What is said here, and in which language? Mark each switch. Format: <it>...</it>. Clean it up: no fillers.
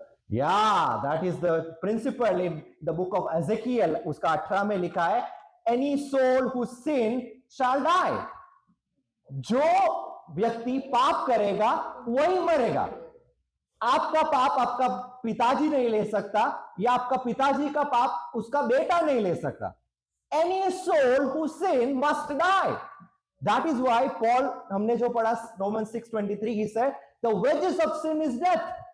<en>Yeah, that is the principle in the book of Ezekiel.</en> <hi>उसका 18 में लिखा है</hi> <en>any soul who sin shall die.</en> <hi>जो व्यक्ति पाप करेगा वही मरेगा. आपका पाप आपका पिताजी नहीं ले सकता या आपका पिताजी का पाप उसका बेटा नहीं ले सकता.</hi> <en>Any soul who sin must die. That is why Paul,</en> <hi>हमने जो पढ़ा</hi> <en>Romans 6:23, he said the wages of sin is death.</en>